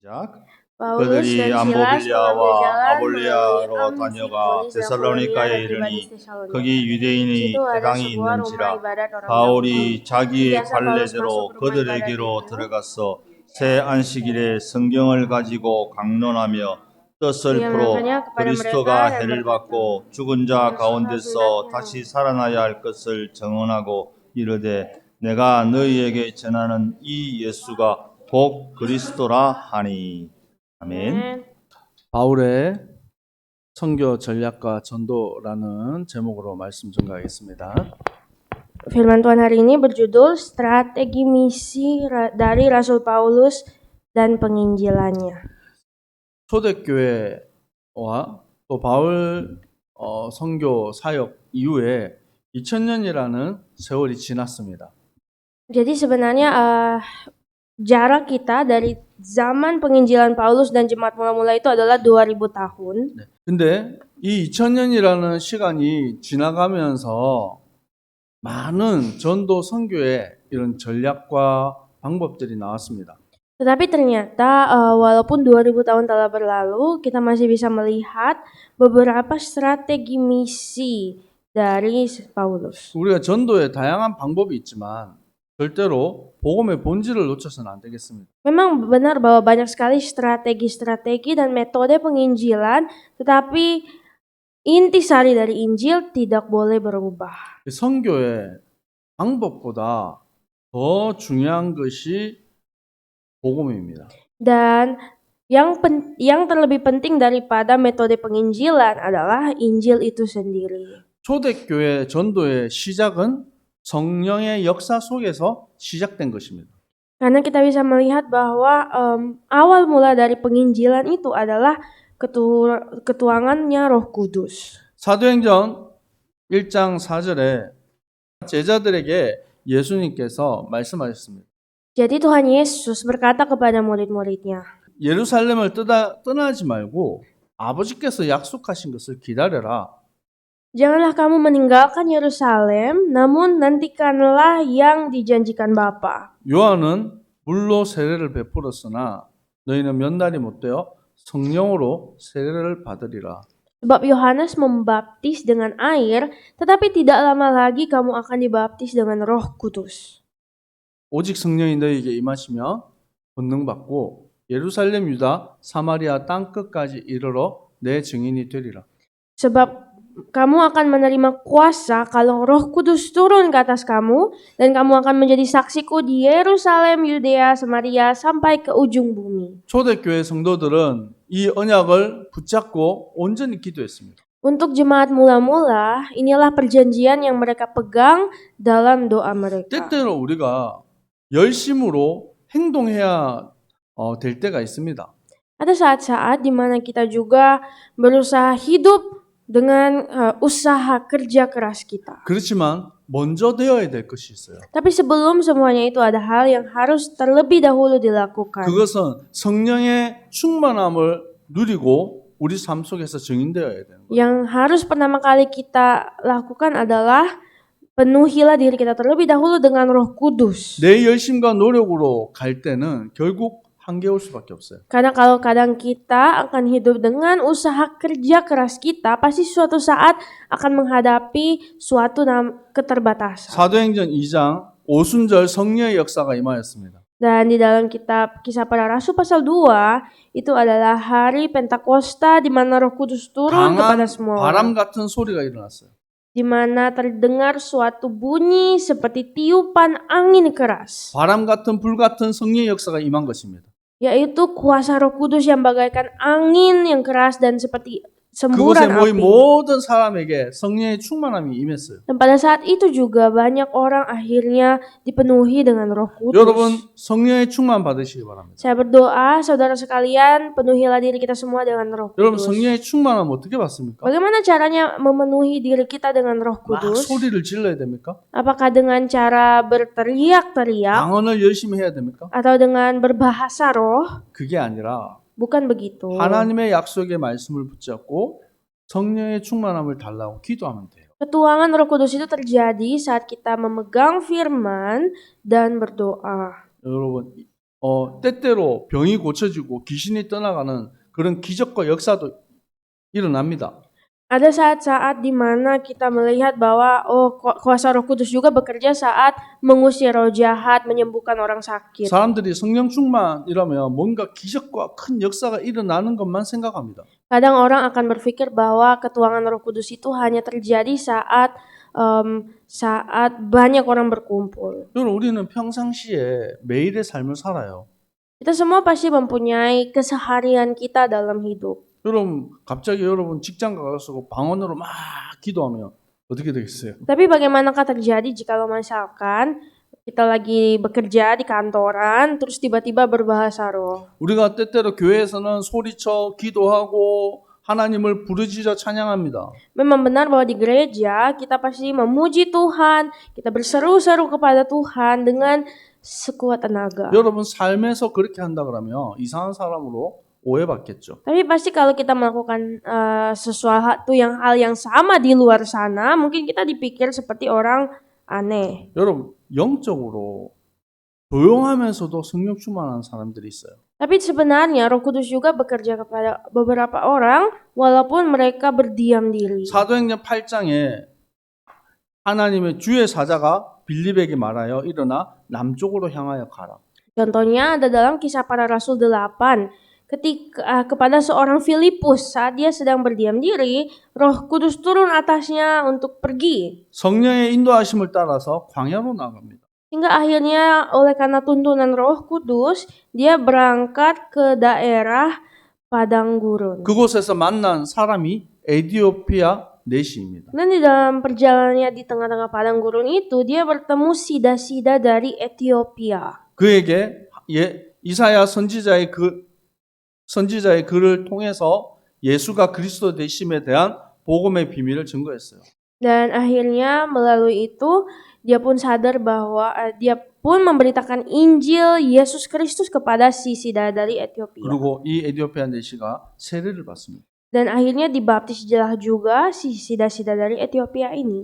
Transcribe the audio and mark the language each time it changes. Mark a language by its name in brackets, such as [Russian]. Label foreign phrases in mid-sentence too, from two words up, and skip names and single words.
[Korean] 시작. [Indonesian] Paulus [Korean] 그들이 [Indonesian] dan Silas mengambil [Korean] 암보빌리아와 [Indonesian] jalan melalui [Korean] 아볼리아로 다녀가 [Indonesian] Amfipolis dan [Korean] 데살로니가에 [Indonesian] Apolonia dan tiba di [Korean] 이르니 [Indonesian] Tesalonika. [Korean] 거기 [Indonesian] Di situ [Korean] 유대인이 [Indonesian] ada [Korean] 대당이 [Indonesian] sebuah rumah [Korean] 있는지라 [Indonesian] ibadat orang Yahudi. [Korean] 바울이 자기의 [Indonesian] Biasa Paulus [Korean] 관례대로 [Indonesian] masuk ke rumah ibadat [Korean] 그들에게로 [Indonesian] itu. [Korean] 들어가서 새 안식일에 성경을 가지고 강론하며 뜻을 [Indonesian] Ia [Korean] 풀어 [Indonesian] menanya kepada [Korean] 그리스도가 [Indonesian] mereka dan [Korean] 해를 [Indonesian] berkata, [Korean] 받고 죽은 자 가운데서 다시 살아나야 할 것을 증언하고 이르되 내가 너희에게 전하는 이 예수가 곧 그리스도라 하니. 아멘. 바울의 선교 전략과 전도라는 제목으로 말씀 전가하겠습니다. [Indonesian] Firman Tuhan hari ini berjudul Strategi Misi dari Rasul Paulus dan Penginjilannya. [Korean] 초대교회와 또 바울 선교 사역 이후에 2000년이라는 세월이 지났습니다. [Indonesian] Jadi sebenarnya jarak kita dari zaman penginjilan Paulus dan jemaat mula-mula itu adalah 2000 tahun. [Korean] 근데 이 2000년이라는 시간이 지나가면서 많은 전도 선교의 이런 전략과 방법들이 나왔습니다. [Indonesian] Tetapi ternyata walaupun 2000 tahun telah berlalu, kita masih bisa melihat beberapa strategi misi dari Paulus. [Korean] 우리가 전도에 다양한 방법이 있지만 절대로 복음의 본질을 놓쳐서는 안 되겠습니다. [Indonesian] Memang benar bahwa banyak sekali strategi-strategi dan metode penginjilan, tetapi intisari dari Injil tidak boleh berubah. [Korean] 선교의 방법보다 더 중요한 것이 복음입니다. [Indonesian] Dan yang terlebih penting daripada metode penginjilan adalah Injil itu sendiri. [Korean] 초대교회 전도의 시작은 성령의 역사 속에서 시작된 것입니다. [Indonesian] Karena kita bisa melihat bahwa awal mula dari penginjilan itu adalah ketuangannya Roh Kudus. [Korean] 사도행전 1장 4절에 제자들에게 예수님께서 말씀하셨습니다. [Indonesian] Jadi Tuhan Yesus berkata kepada murid-muridnya, [Korean] 예루살렘을 떠나지 말고 아버지께서 약속하신 것을 기다려라. [Indonesian] Janganlah kamu meninggalkan Yerusalem, namun nantikanlah yang dijanjikan Bapa. [Korean] 요한은 물로 세례를 베풀었으나 너희는 몇 날이 못 되어 성령으로 세례를 받으리라. [Indonesian] Sebab Yohanes membaptis dengan air, tetapi tidak lama lagi kamu akan dibaptis dengan Roh Kudus. [Korean] 오직 성령이 너희에게 임하시면 권능 받고 예루살렘, 유다, 사마리아 땅 끝까지 이르러 내 증인이 되리라. [Indonesian] Sebab kamu akan menerima kuasa kalau Roh Kudus turun ke atas kamu, dan kamu akan menjadi saksiku di Yerusalem, Yudea, Samaria, sampai ke ujung bumi. [Korean] 초대교회 성도들은 이 언약을 붙잡고 온전히 기도했습니다. [Indonesian] Untuk jemaat mula-mula, inilah perjanjian yang mereka pegang dalam doa mereka. [Korean] 때때로 우리가 열심으로 행동해야 될 때가 있습니다. [Indonesian] Ada saat-saat di mana kita juga berusaha hidup dengan usaha kerja keras kita. [Korean] 그렇지만 먼저 되어야 될 것이 있어요. [Indonesian] Tapi sebelum semuanya itu ada hal yang harus terlebih dahulu dilakukan. [Korean] 그것은 성령의 충만함을 누리고 우리 삶 속에서 증인되어야 되는 거예요. [Indonesian] Yang harus pertama kali kita lakukan adalah penuhilah diri kita terlebih dahulu dengan Roh Kudus. [Korean] 내 열심과 노력으로 갈 때는 결국 한계올 수밖에 없어요. [Indonesian] Karena kalau kadang kita akan hidup dengan usaha kerja keras kita, pasti suatu saat akan menghadapi suatu keterbatasan. [Korean] 사도행전 2장 오순절 성령의 역사가 임하였습니다. [Indonesian] Dan di dalam kitab Kisah Para Rasul pasal 2 itu adalah hari Pentakosta di mana Roh Kudus turun kepada semua [Korean] 바람 [Indonesian] orang. [Korean] 같은 소리가 일어났어요. [Indonesian] Di mana terdengar suatu bunyi seperti tiupan angin keras. [Korean] 바람 같은 불 같은 성령의 역사가 임한 것입니다. [Indonesian] Yaitu kuasa Roh Kudus yang bagaikan angin yang keras dan seperti [Korean] 그곳에 [Indonesian] semburan [Korean] 모인 [Indonesian] api. [Korean] 모든 사람에게 성령의 충만함이 임했어요. [Indonesian] Dan pada saat itu juga banyak orang akhirnya dipenuhi dengan Roh Kudus. [Korean] 여러분 성령의 충만 받으시기 바랍니다. [Indonesian] Saya berdoa saudara sekalian, penuhilah diri kita semua dengan Roh [Korean] 여러분 [Indonesian] Kudus. [Korean] 성령의 충만함 어떻게 받습니까? [Indonesian] Bagaimana caranya memenuhi diri kita dengan Roh [Korean] 막 [Indonesian] Kudus? [Korean] 소리를 질러야 됩니까? [Indonesian] Apakah dengan cara berteriak-teriak [Korean] 방언을 열심히 해야 됩니까? [Indonesian] atau dengan berbahasa roh? [Korean] 그게 아니라 [Indonesian] Bukan begitu. [Korean] 하나님의 약속의 말씀을 붙잡고 성령의 충만함을 달라고 기도하면 돼요. [Indonesian] Ketuangan Roh Kudus itu terjadi saat kita memegang firman dan berdoa. [Korean] 여러분 때때로 병이 고쳐지고 귀신이 떠나가는 그런 기적과 역사도 일어납니다. [Indonesian] Ada saat-saat di mana kita melihat bahwa kuasa Roh Kudus juga bekerja saat mengusir roh jahat, menyembuhkan orang sakit. [Korean] 사람들이 성령 충만이라면 뭔가 기적과 큰 역사가 일어나는 것만 생각합니다. [Indonesian] Kadang orang akan berpikir bahwa ketuangan Roh Kudus itu hanya terjadi saat banyak orang berkumpul. [Korean] 여러분, 우리는 평상시에 매일의 삶을 살아요. [Indonesian] Kita semua pasti mempunyai keseharian kita dalam hidup. [Korean] 여러분, 갑자기 여러분 직장 가서 방언으로 막 기도하면 어떻게 되겠어요? [Indonesian] Tapi bagaimanakah terjadi jikalau misalkan kita lagi bekerja di kantoran, terus tiba-tiba berbahasa roh? [Korean] 우리가 때때로 교회에서는 소리쳐 기도하고 하나님을 부르짖어 찬양합니다. [Indonesian] Memang benar bahwa di gereja kita pasti memuji Tuhan, kita berseru-seru kepada Tuhan dengan sekuat tenaga. [Korean] 여러분 삶에서 그렇게 한다 그러면 이상한 사람으로 오해받겠죠. [Indonesian] Tapi pasti kalau kita melakukan sesuatu hal yang sama di luar sana, mungkin kita dipikir seperti orang aneh. [Korean] 여러분 영적으로 조용하면서도 성령 충만한 사람들이 있어요. [Indonesian] Tapi sebenarnya Roh Kudus juga bekerja kepada beberapa orang walaupun mereka berdiam diri. [Korean] 사도행전 8장에 하나님의 주의 사자가 빌립에게 말하여 일어나 남쪽으로 향하여 가라. [Indonesian] Contohnya ada dalam Kisah Para Rasul 8. Kepada seorang Filipus saat dia sedang berdiam diri, Roh Kudus turun atasnya untuk pergi. [Korean] 성령의 인도하심을 따라서 광야로 나갑니다. [Indonesian] Hingga akhirnya oleh karena tuntunan Roh Kudus, dia berangkat ke daerah padang gurun. [Korean] 그곳에서 만난 사람이 에디오피아 내시입니다. [Indonesian] Dan di dalam perjalanannya di tengah-tengah padang gurun itu, dia bertemu sida-sida dari Ethiopia. [Korean] 그에게 이사야 선지자의 글을 통해서 예수가 그리스도 되심에 대한 복음의 비밀을 증거했어요. [Indonesian] Dan akhirnya melalui itu dia pun sadar bahwa dia pun memberitakan Injil Yesus Kristus kepada si sida dari Ethiopia. [Korean] 그리고 이 에디오피아 내시가 세례를 받습니다. [Indonesian] Dan akhirnya dibaptislah juga si sida-sida dari Ethiopia ini.